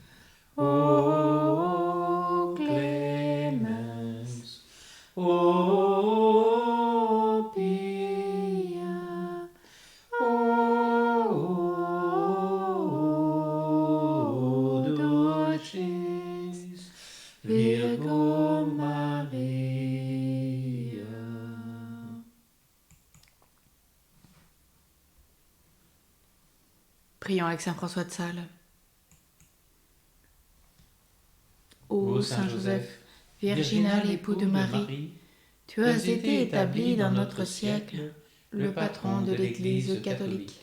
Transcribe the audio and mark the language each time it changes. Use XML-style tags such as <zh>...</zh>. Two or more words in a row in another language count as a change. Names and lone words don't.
<la>O clemens, o pia, o dulcis Virgo Maria.</la> <fr>Prions avec Saint François de Sales. Ô Saint Joseph, virginal époux de Marie, tu as été établi dans notre siècle le patron de l'Église catholique.</fr>